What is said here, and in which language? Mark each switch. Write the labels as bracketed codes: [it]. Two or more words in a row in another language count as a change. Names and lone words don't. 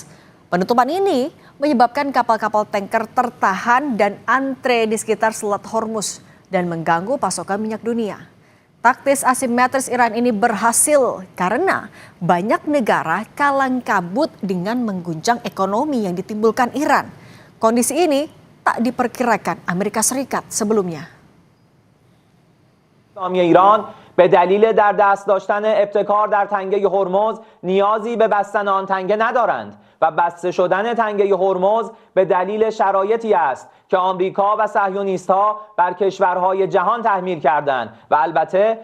[id] Penutupan ini menyebabkan kapal-kapal tanker tertahan dan antre di sekitar Selat Hormuz dan mengganggu pasokan minyak dunia. Taktis asimetris Iran ini berhasil karena banyak negara kalang kabut dengan mengguncang ekonomi yang ditimbulkan Iran. Kondisi ini tak diperkirakan Amerika Serikat sebelumnya. [fa] ایران به دلیل در دست داشتن ابتکار در تنگه هرمز نیازی به بستن آن تنگه ندارند و بسته شدن تنگه هرمز به دلیل شرایطی است که آمریکا و صهیونیست‌ها بر کشورهای جهان تحمیل کردند و البته